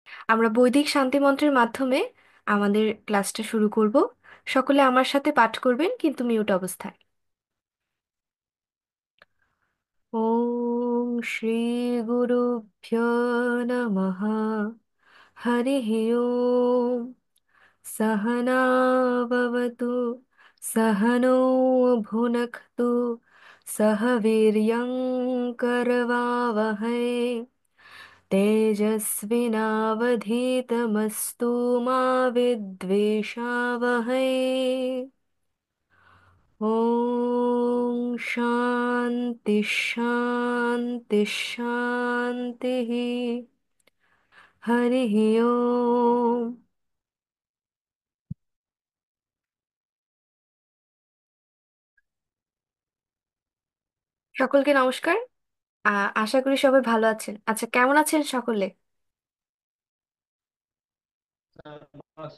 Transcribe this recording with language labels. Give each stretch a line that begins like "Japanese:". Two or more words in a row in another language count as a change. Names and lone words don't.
Bangla: আমরা বৈদিক শান্তি মন্ত্রের মাধ্যমে আমাদের ক্লাসটা শুরু করব। সকলে আমার সাথে পাঠ করবেন, কিন্তু মিউট অবস্থায়।
Sanskrit: ওম শ্রী গুরুভ্যো নমঃ। হরিঃ ওম। सहना भवतु, सहनौ भुनक्तु, सह वीर्यं करवावहै, तेजस्विनावधीतमस्तु मा विद्विषावहै। ॐ शान्ति शान्ति शान्तिः। हरिः ओम्।
Bangla: সকলকে নমস্কার। আশা করি সবাই ভালো আছেন। আচ্ছা, কেমন আছেন সকলে? স্যার, ভালো আছি।